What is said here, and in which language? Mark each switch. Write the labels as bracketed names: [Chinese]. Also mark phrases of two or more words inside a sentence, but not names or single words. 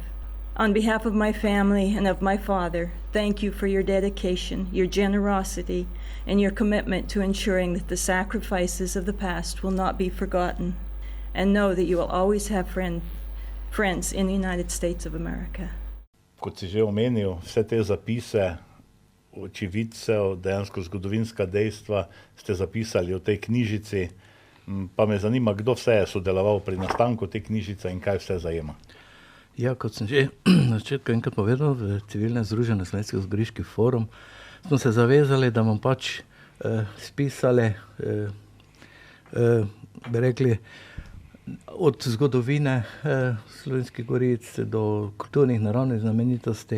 [English] On behalf of my family and of my father, thank you for your dedication, your generosity, and your commitment to ensuring that the sacrifices of the past will not be forgotten, and know that you will always have friends in the United States of America. [Slovenian] Kot si že omenil, vse te zapise očividcev, dejansko zgodovinska dejstva ste zapisali v tej knjižici, pa me zanima, kdo vse je sodeloval pri nastanku te knjižice in kaj vse zajema. Ja, kot sem že na začetku enkrat povedal, v civilnem združenju Slovenski goriški forum smo se zavezali, da bomo pač spisali, bi rekli, od zgodovine Slovenskih goric do kulturnih naravnih znamenitosti.